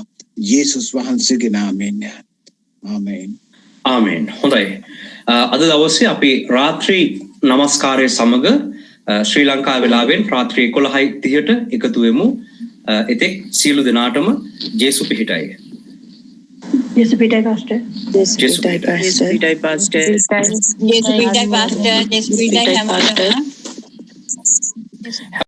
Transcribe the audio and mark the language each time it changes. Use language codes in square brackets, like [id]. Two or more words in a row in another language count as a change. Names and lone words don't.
[si] යේසුස් වහන්සේගේ නාමයෙන්. ආමේන්. ආමේන්. හොඳයි. අද දවසේ අපි රාත්‍රී නමස්කාරය සමග ශ්‍රී ලංකා වෙලාවෙන් රාත්‍රී 11:30ට එකතු වෙමු. එතෙක් සියලු දෙනාටම ජේසු පිහිටයි. ජේසු පිහිටයි pastor. ජේසු පිහිටයි. ජේසු පිහිටයි pastor. ජේසු පිහිටයි pastor. ජේසු පිහිටයි pastor.